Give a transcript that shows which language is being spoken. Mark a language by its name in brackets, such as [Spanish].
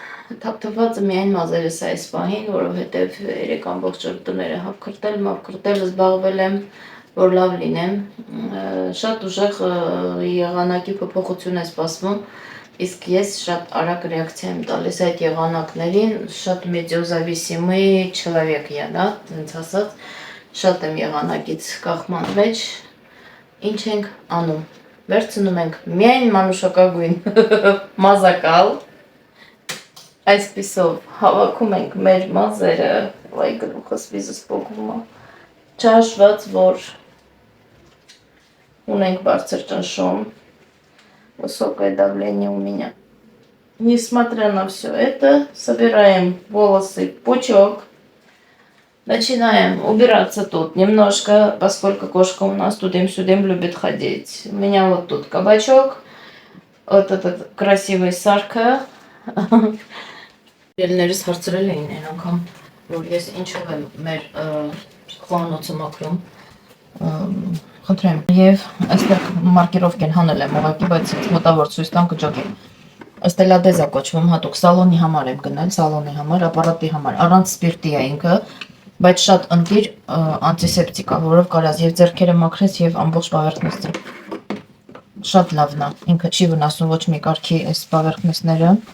[Armenian] Թափթփվածը միայն մազերս է այս պահին, որովհետև 3 ամբողջ օր տները մավքրտել, զբաղվել եմ, որ լավ լինեմ, շատ ուժեղ եղանակի փոփոխություն է սպասվում, իսկ ես շատ արագ ռեակցիա եմ տալիս այդ եղանակներին, շատ մեծիոզավիսիմый [Russian] человек я, да, [Armenian] տենց ասած, շատ եմ եղանակից կախման մեջ, ինչ ենք անում, վերցնում ենք միայն մանուշակագույն մազակալ, այսպիսով հավաքում ենք մեր մազերը, վայ գլուխս վիզս փոկվում է, չհաշված, որ ունենք բարձր ճնշում, [Russian] высокое давление у меня. Несмотря на все это, собираем волосы в пучок, начинаем убираться тут немножко, поскольку кошка у нас тудым-сюдым любит ходить. У меня вот тут кабачок, вот этот красивый Сарка. [Armenian] Ելներս հարցրել էին այն անգամ, որ ես ինչով եմ մեր խոհանոցը մաքրում, խնդրեմ, եւ այստեղ մարկիրովկ են հանել եմ ուղղակի, բայց մոտավոր ցույց տամ կջոկի։ Ստելադեզ է կոչվում, հատուկ սալոնի համար եմ գնել, սալոնի համար, ապարատի համար, առանց սպիրտի է ինքը, բայց շատ ընտիր անտիսեպտիկ է, որով կարաս եւ ձեռքերը մաքրես եւ ամբողջ պավերտնեսը։ Շատ լավն է, ինքը չի վնասում ոչ մի կարգի այս պավերտնեսները։